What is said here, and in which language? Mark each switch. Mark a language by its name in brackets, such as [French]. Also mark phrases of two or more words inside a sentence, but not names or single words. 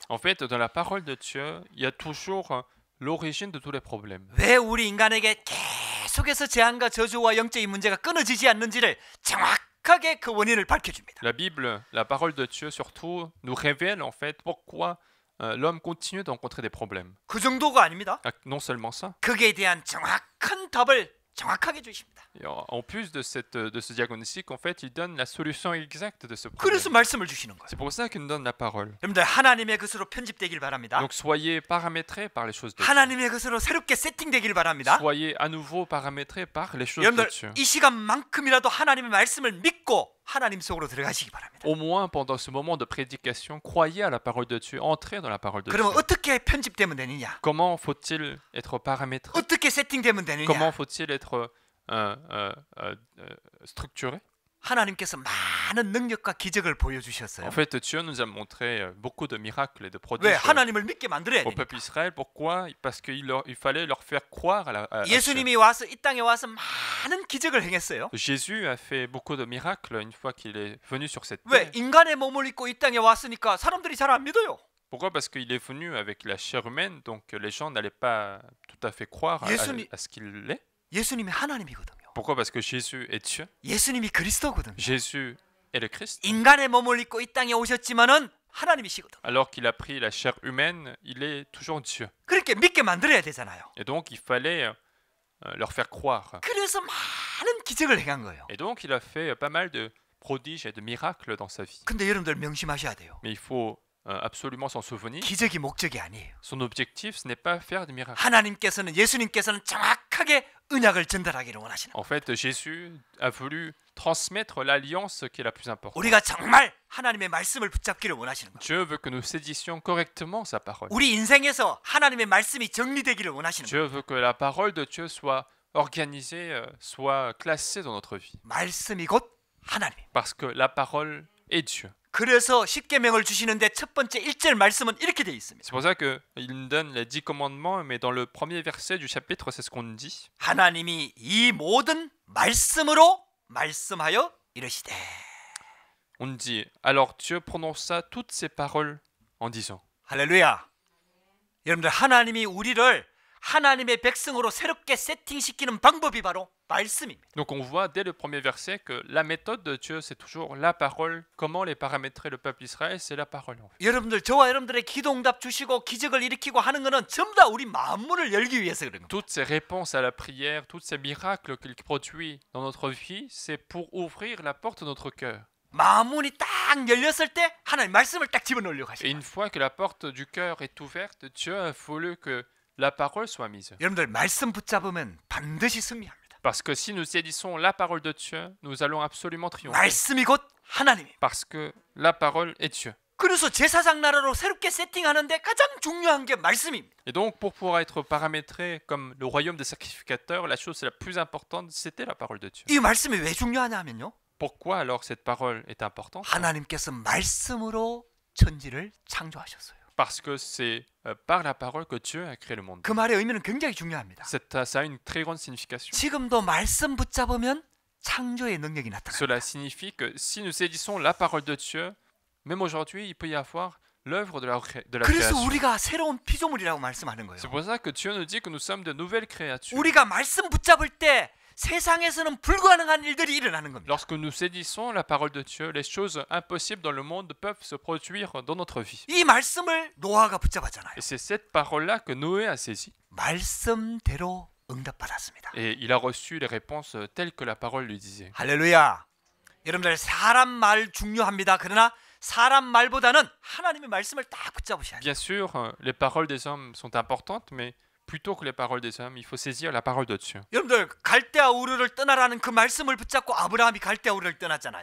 [French] En fait, dans la parole de Dieu, il y a toujours l'origine de tous les problèmes. [Korean] 왜 우리 인간에게 계속해서 재앙과 저주와 영적인 문제가 끊어지지 않는지를 정확하게 그 원인을 밝혀줍니다. [French] La Bible, la parole de Dieu surtout, nous révèle en fait pourquoi l'homme continue de rencontrer des problèmes. [Korean] 그 정도가 아닙니다. [French] Non seulement ça, [Korean] 거기에 대한 정확한 답을 정확하게 주십니다. [French] et en plus de ce diagnostic, en fait, il donne la solution exacte de ce problème. [Korean] 그래서 말씀을 주시는 거예요. [French] C'est pour ça qu'il nous donne la parole. [Korean] 여러분들 하나님의 것으로 편집되길 바랍니다. [French] Donc soyez paramétrés par les choses de Dieu. [Korean] 하나님의 것으로 새롭게 세팅되길 바랍니다. [French] Soyez à nouveau paramétrés par les choses de [Korean] 여러분들 [French] Dieu. [Korean] 이 시간만큼이라도 하나님의 말씀을 믿고 하나님 속으로 들어가시기 바랍니다. [French] Au moins pendant ce moment de prédication, croyez à la parole de Dieu, entrez dans la parole de [Korean] 그러면 [French] Dieu. [Korean] 어떻게 편집되면 되느냐? [French] Comment faut-il être paramétré? [Korean] 어떻게 세팅되면 [French] Comment [Korean] 되느냐? [French] faut-il être structuré? [Korean] 하나님께서 많은 능력과 기적을 보여주셨어요. [French] En fait, Dieu nous a montré beaucoup de miracles et de [Korean] 왜? [French] prodiges [Korean] 하나님을 믿게 만들어야 [French] au [Korean] 되니까. [French] peuple Israël. Pourquoi? Parce qu'il fallait leur faire croire à Dieu. [Korean] 예수님이 와서 이 땅에 와서 많은 기적을 행했어요. [French] Jésus a fait beaucoup de miracles une fois qu'il est venu sur cette [Korean] 왜? [French] terre. [Korean] 인간의 몸을 입고 이 땅에 왔으니까 사람들이 잘 안 믿어요. [French] Pourquoi? Parce qu'il est venu avec la chair humaine, donc les gens n'allaient pas tout à fait croire à ce qu'il est. [Korean] 예수님이 하나님이거든요. [French] Pourquoi? Parce que Jésus est Dieu. [Korean] 예수님이 그리스도거든요. [French] Jésus est le Christ. [Korean] 인간의 몸을 입고 이 땅에 오셨지만은 하나님이시거든. [French] Alors qu'il a pris la chair humaine, il est toujours Dieu. [Korean] 그렇게 믿게 만들어야 되잖아요. [French] Et donc il fallait leur faire croire. [Korean] 그래서 많은 기적을 행한 거예요. [French] Et donc il a fait pas mal de prodiges et de miracles dans sa vie. [Korean] 근데 여러분들 명심하셔야 돼요. [French] Mais il faut absolument s'en souvenir. [Korean] 기적이 목적이 아니에요. [French] Son objectif, ce n'est pas faire des miracles. [Korean] 하나님께서는 예수님께서는 정확하게 언약을 전달하기를 원하시는 거예요. [French] En fait, Jésus a voulu transmettre l'alliance qui est la plus importante. [Korean] 우리가 정말 하나님의 말씀을 붙잡기를 원하시는 거예요. [French] Dieu veut que nous saisissions correctement sa parole. [Korean] 우리 인생에서 하나님의 말씀이 정리되기를 원하시는 거예요. [French] Dieu veut que la parole de Dieu soit organisée, soit classée dans notre vie. [Korean] 말씀이 곧 하나님. [French] Parce que la parole est Dieu. [Korean] 그래서 십계명을 주시는데 첫 번째 1절 말씀은 이렇게 돼 있습니다. [French] C'est pour ça qu'il nous donne les 10 commandements, mais dans le premier verset du chapitre, c'est ce qu'on dit. [Korean] 하나님이 이 모든 말씀으로 말씀하여 이르시되. [French] On dit, alors Dieu prononça toutes ces paroles en disant. [Korean] 할렐루야. 여러분들 하나님이 우리를 하나님의 백성으로 새롭게 세팅시키는 방법이 바로 말씀입니다. [French] Donc on voit dès le premier verset que la méthode de Dieu, c'est toujours la parole. Comment les paramétrer le peuple Israël, c'est la parole. En fait. [Korean] 여러분들 저와 여러분들의 기도응답 주시고 기적을 일으키고 하는 것은 전부 다 우리 만문을 열기 위해서 그런 겁니다. [French] Toutes ces réponses à la prière, tous ces miracles qu'il produit dans notre vie, c'est pour ouvrir la porte de notre cœur. [Korean] 만문이 딱 열렸을 때 하나님 말씀을 딱 집어넣으려고 [French] Et [Korean] 하시는 [French] une [Korean] 거예요. [French] fois que la porte du cœur est ouverte, Dieu a voulu que la parole soit mise. [Korean] 여러분들 말씀 붙잡으면 반드시 승리합니다. [French] Parce que si nous saisissons la parole de Dieu, nous allons absolument triompher. [Korean] 말씀이 곧 하나님입니다. [French] Parce que la parole est Dieu. [Korean] 그래서 제사장 나라로 새롭게 세팅하는데 가장 중요한 게 말씀입니다. [French] Et donc, pour pouvoir être paramétré comme le royaume des sacrificateurs, la chose la plus importante, c'était la parole de Dieu. [Korean] 이 말씀이 왜 중요하냐면요. [French] Pourquoi alors cette parole est importante? [Korean] 하나님께서 말씀으로 천지를 창조하셨어요. [French] Parce que c'est par la parole que Dieu a créé le monde. [Korean] 그 말의 의미는 굉장히 중요합니다. [French] Ça a une très grande signification. [Korean] 지금도 말씀 붙잡으면 창조의 능력이 나타납니다. [French] Cela signifie que si nous saisissons la parole de Dieu, même aujourd'hui, il peut y avoir l'œuvre de la [Korean] 그래서 [French] création. [Korean] 우리가 새로운 피조물이라고 말씀하는 거예요. [French] C'est pour ça que Dieu nous dit que nous sommes de nouvelles créatures. [Korean] 우리가 말씀 붙잡을 때 세상에서는 불가능한 일들이 일어나는 겁니다. [French] Lorsque nous saisissons la parole de Dieu, les choses impossibles dans le monde peuvent se produire dans notre vie. [Korean] 이 말씀을 노아가 붙잡았잖아요. [French] Et c'est cette parole-là que Noé a saisie. [Korean] 말씀대로 응답받았습니다. [French] Et il a reçu les réponses telles que la parole lui disait. [Korean] 할렐루야. 여러분들 사람 말 중요합니다. 그러나 사람 말보다는 하나님의 말씀을 딱 붙잡으셔야 돼요. [French] Bien sûr, les paroles des hommes sont importantes, mais plutôt que les paroles des hommes, il faut saisir la parole de Dieu. [Korean] 여러분들 갈대아 우르를 떠나라는 그 말씀을 붙잡고 아브라함이 갈대아 우르를 떠났잖아요.